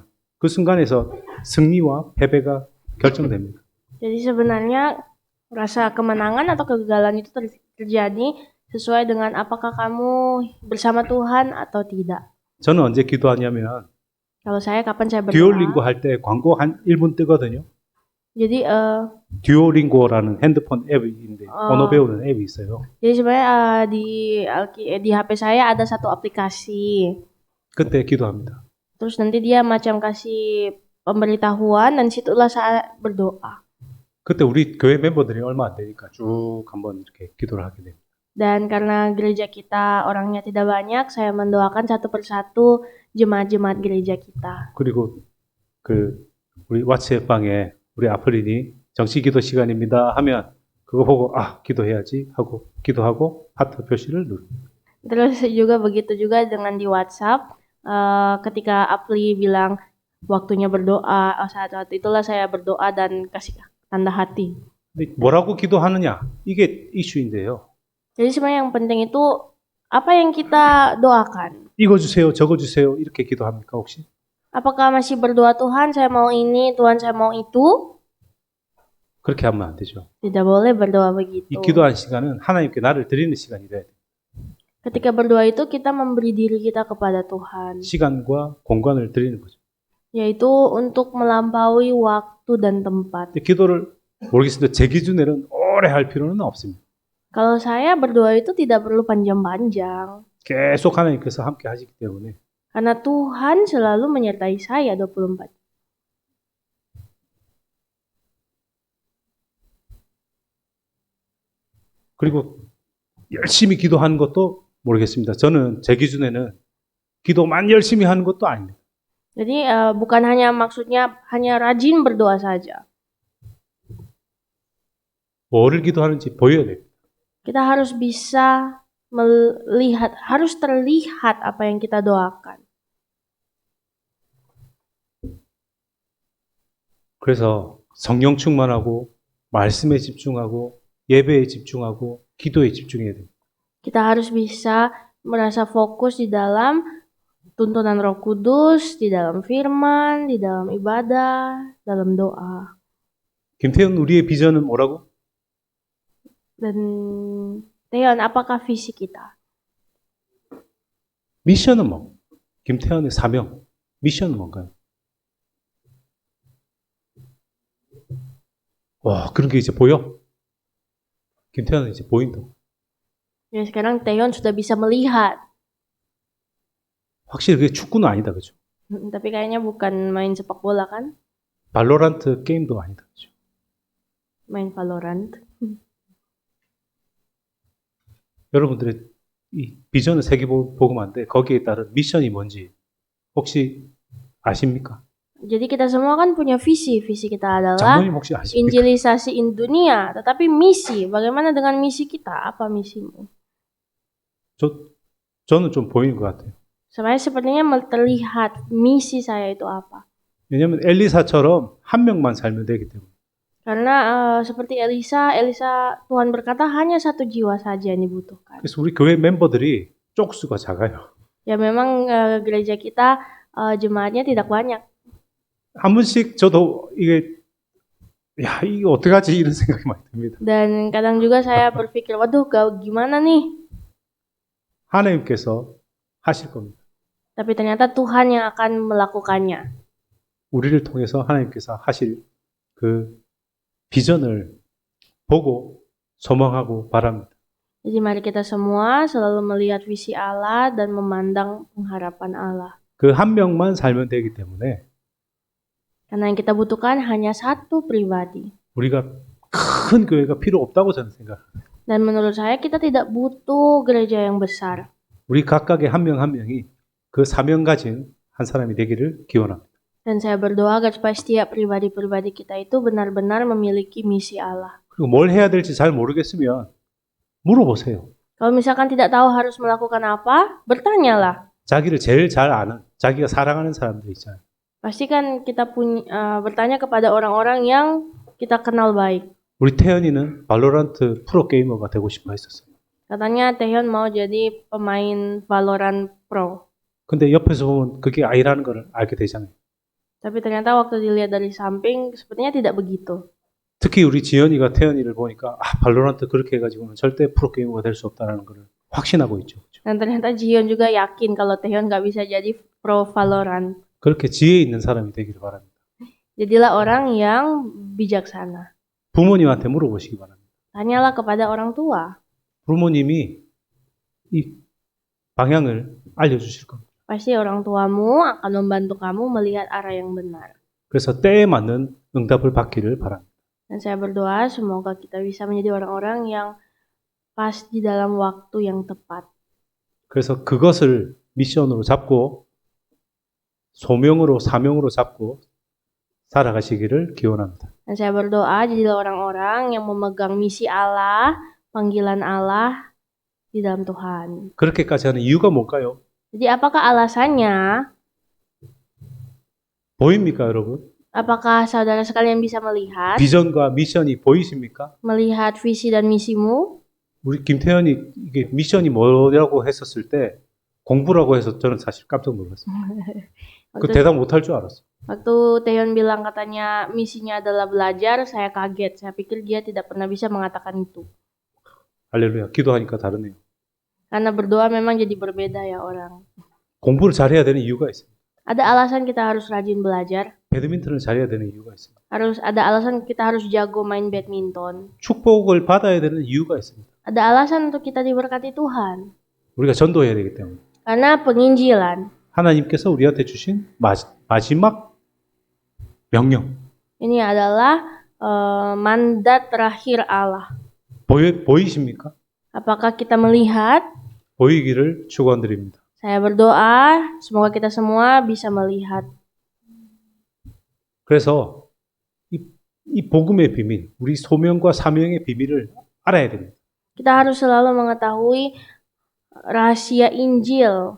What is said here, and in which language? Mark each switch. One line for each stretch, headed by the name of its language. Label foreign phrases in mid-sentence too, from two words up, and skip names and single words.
Korean: 그 순간에서 승리와 패배가 결정됩니다.
Indonesian: Jadi sebenarnya rasa kemenangan atau kegagalan itu terjadi sesuai dengan apakah kamu bersama Tuhan atau tidak.
Korean: 저는 언제 기도하냐면
Indonesian: Kalau saya kapan saya
Korean: 듀오링고
Indonesian: berdoa?
Korean: 할 때 광고 한 1분 뜨거든요.
Indonesian: Jadi
Korean: 듀오링고라는 핸드폰 앱인데 언어 배우는 앱이 있어요.
Indonesian: Jadi sebenarnya di HP saya ada satu aplikasi.
Korean: 그때 기도합니다.
Indonesian: Terus nanti dia macam kasih pemberitahuan dan situlah saya berdoa.
Korean: 그때 우리 교회 멤버들이 얼마 안 되니까 쭉 한번 이렇게 기도를 하게 됩니다.
Indonesian: Dan karena gereja kita orangnya tidak banyak, saya mendoakan satu persatu jemaat-jemaat gereja kita.
Korean: 그리고 우리 왓츠앱 방에 우리 아프린이 정시 기도 시간입니다 하면 그거 보고 기도해야지 하고 기도하고 하트 표시를 누릅니다.
Indonesian: Terus juga begitu juga dengan di WhatsApp, ketika Apli bilang waktunya berdoa, saat itulah saya berdoa dan kasih tanda hati.
Korean: 근데 뭐라고 기도하느냐 이게 이슈인데요.
Indonesian: Jadi sebenarnya yang penting itu apa yang kita doakan.
Korean: 이거 주세요, 저거 주세요 이렇게 기도합니까 혹시?
Indonesian: Apakah masih berdoa Tuhan saya mau ini, Tuhan saya mau itu?
Korean: 그렇게 하면 안 되죠.
Indonesian: Tidak boleh berdoa begitu.
Korean: 이 기도한 시간은 하나님께 나를 드리는 시간이 돼야 돼요.
Indonesian: Ketika berdoa itu kita memberi diri kita kepada Tuhan.
Korean: 시간과 공간을 드리는 거죠.
Indonesian: Yaitu untuk melampaui waktu dan tempat.
Korean: 근데 기도를 모르겠습니다. 제 기준에는 오래 할 필요는 없습니다.
Indonesian: Kalau saya berdoa itu tidak perlu panjang-panjang.
Korean: 계속 하나님께서 함께 하시기 때문에
Indonesian: Karena Tuhan selalu menyertai saya 24.
Korean: 그리고 열심히 기도하는 것도 모르겠습니다. 저는 제 기준에는 기도만 열심히 하는 것도 아닙니다.
Indonesian: Jadi bukan hanya maksudnya hanya rajin berdoa saja.
Korean: 뭐를 기도하는지 보여야 돼요.
Indonesian: Kita harus bisa harus terlihat apa yang kita doakan.
Korean: 그래서 성령 충만하고 말씀에 집중하고 예배에 집중하고 기도에 집중해야 됩니다.
Indonesian: Kita harus bisa merasa fokus di dalam tuntunan Roh Kudus, di dalam firman, di dalam ibadah, dalam doa.
Korean: 김태현 우리의 비전은 뭐라고?
Indonesian: Dan Teon, apakah visi kita?
Korean: 미션은 뭐? 김태현의 사명, 미션은 뭔가요? 와, 그런 게 이제 보여? 김태현은 이제 보인다.
Indonesian: Ya sekarang Teon sudah bisa melihat.
Korean: 확실히 그게 축구는 아니다, 그죠?
Indonesian: Tapi kayaknya bukan main sepak bola kan?
Korean: 발로란트 게임도 아니다, 그죠?
Indonesian: Main Valorant.
Korean: 여러분들의 이 비전은 세계복음화인데 거기에 따른 미션이 뭔지 혹시 아십니까?
Indonesian: Jadi kita semua kan punya visi. Visi kita adalah
Korean: 장로님 혹시 아십니까?
Indonesian: injilisasi dunia. Tetapi misi, bagaimana dengan misi kita? Apa misimu?
Korean: 저는 좀 보이는 것 같아요.
Indonesian: Sepertinya terlihat misi saya itu apa.
Korean: 왜냐하면 엘리사처럼 한 명만 살면 되기 때문에.
Indonesian: Karena seperti Elisa Tuhan berkata hanya satu jiwa saja yang dibutuhkan.
Korean: 그래서 우리 교회 멤버들이 쪽수가 작아요.
Indonesian: Ya memang gereja kita jemaatnya tidak banyak.
Korean: 한 번씩 저도 이게 어떡하지 이런 생각이 많이 듭니다.
Indonesian: Dan kadang juga saya berpikir, waduh, gimana nih?
Korean: 하나님께서 하실 겁니다.
Indonesian: Tapi ternyata Tuhan yang akan melakukannya.
Korean: 우리를 통해서 하나님께서 하실 그 비전을 보고 소망하고 바랍니다.
Indonesian: Jadi mari kita semua selalu melihat visi Allah dan memandang pengharapan Allah.
Korean: 그 한 명만 살면 되기 때문에
Indonesian: Karena yang kita butuhkan hanya satu pribadi.
Korean: 우리가 큰 교회가 필요 없다고 저는 생각합니다.
Indonesian: Dan menurut saya kita tidak butuh gereja yang besar.
Korean: 우리 각각의 한 명 한 명이 그 사명 가진 한 사람이 되기를 기원합니다.
Indonesian: Dan saya berdoa agar supaya setiap pribadi-pribadi kita itu benar-benar memiliki misi Allah.
Korean: 그리고 뭘 해야 될지 잘 모르겠으면 물어보세요.
Indonesian: Kalau misalkan tidak tahu harus melakukan apa, bertanyalah.
Korean: 자기를 제일 잘 아는, 자기가 사랑하는 사람들 있잖아요.
Indonesian: Pasti kan kita bertanya kepada orang-orang yang kita kenal baik.
Korean: 우리 태연이는 발로란트 프로 게이머가 되고 싶어 했었어요.
Indonesian: Katanya Taehyun mau jadi pemain Valorant Pro.
Korean: 근데 옆에서 보면 그게 아니라는 걸 알게 되잖아요.
Indonesian: Tapi ternyata waktu dilihat dari samping sepertinya tidak begitu.
Korean: 특히 우리 지연이가 태연이를 보니까 발로란트 그렇게 해가지고는 절대 프로 게이머가 될 수 없다는 걸 확신하고 있죠.
Indonesian: Dan ternyata Jiyeon juga yakin kalau Taehyun nggak bisa jadi pro Valorant.
Korean: 그렇게 지혜 있는 사람이 되기를 바랍니다.
Indonesian: Jadilah orang yang bijaksana.
Korean: 부모님한테 물어보시기 바랍니다.
Indonesian: Tanyalah kepada orang tua.
Korean: 부모님이 이 방향을 알려주실 겁니다.
Indonesian: Pasti orang tuamu akan membantu kamu melihat arah yang benar.
Korean: 그래서 때에 맞는 응답을 받기를 바랍니다.
Indonesian: Dan saya berdoa semoga kita bisa menjadi orang-orang yang pas di dalam waktu yang tepat.
Korean: 그래서 그것을 미션으로 잡고 소명으로 사명으로 잡고 살아가시기를 기원합니다.
Indonesian: Dan saya berdoa jadilah orang-orang yang memegang misi Allah, panggilan Allah di dalam Tuhan.
Korean: 그렇게까지 하는 이유가 뭘까요?
Indonesian: Jadi apakah alasannya?
Korean: 보입니까, 여러분?
Indonesian: Apakah saudara sekalian bisa melihat?
Korean: 비전과 미션이 보이십니까?
Indonesian: Melihat visi dan misimu?
Korean: 우리 김태현이 이게 미션이 뭐라고 했었을 때 공부라고 해서 저는 사실 깜짝 놀랐어요. 그 대답 못할 줄 알았어요.
Indonesian: Waktu Taehyun bilang katanya misinya adalah belajar, saya kaget. Saya pikir dia tidak pernah bisa mengatakan itu.
Korean: 할렐루야. 기도하니까 다르네요.
Indonesian: Karena berdoa memang jadi berbeda ya orang.
Korean: 공부를 잘해야 되는 이유가 있습니다.
Indonesian: Ada alasan kita harus rajin belajar.
Korean: 배드민턴을 잘해야 되는 이유가 있습니다.
Indonesian: Ada alasan kita harus jago main badminton.
Korean: 축복을 받아야 되는 이유가 있습니다.
Indonesian: Ada alasan untuk kita diberkati Tuhan.
Korean: 우리가 전도해야 되기 때문에.
Indonesian: Karena penginjilan.
Korean: 하나님께서 우리한테 주신 마지막 명령.
Indonesian: Ini adalah mandat terakhir Allah.
Korean: 보이십니까?
Indonesian: Apakah kita melihat?
Korean: 보이기를 축원드립니다.
Indonesian: Saya berdoa semoga kita semua bisa melihat.
Korean: 그래서 이 복음의 비밀, 우리 소명과 사명의 비밀을 알아야 됩니다.
Indonesian: Kita harus selalu mengetahui rahasia Injil